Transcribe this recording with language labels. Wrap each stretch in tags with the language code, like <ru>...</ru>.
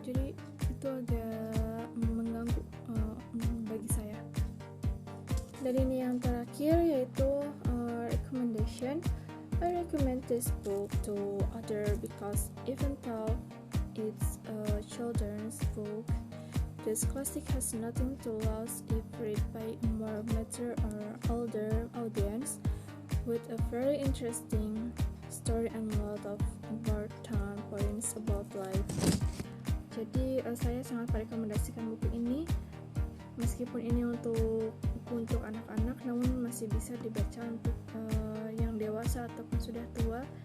<id>Jadi itu agak mengganggu bagi saya. Dan ini yang terakhir yaitu recommendation.</id> <en>I recommend this book to other because even though it's a children's book, this classic has nothing to lose if read by a more mature or older audience with a very interesting story and a lot of important points about life.</en> <id>Jadi saya sangat merekomendasikan buku ini. Meskipun ini untuk buku untuk anak-anak, namun masih bisa dibaca untuk yang dewasa ataupun sudah tua.</id>